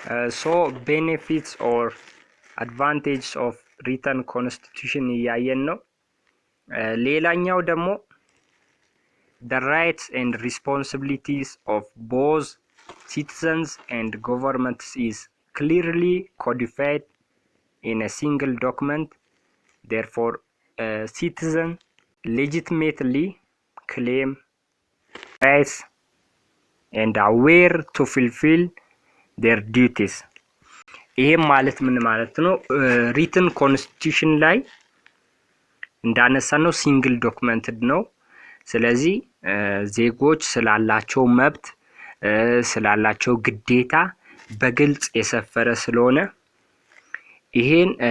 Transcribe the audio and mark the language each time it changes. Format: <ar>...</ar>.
<en>So benefits or advantage of written constitution</en> <am>እያየን ነው። ሌላኛው ደግሞ</am> <en>the rights and responsibilities of both citizens and governments is clearly codified in a single document. Therefore citizen legitimately claim rights and aware to fulfill their duties.</en> <am>ይሄም ማለት ምን ማለት ነው? ሪትን ኮንስቲቱሽን ላይ እንዳነሳነው ሲንግል ዶክመንትድ ነው። ስለዚህ ዜጎች ስላላቸው መብት ስላላቸው ግዴታ በግልጽ የሰፈረ ስለሆነ ይሄን</am>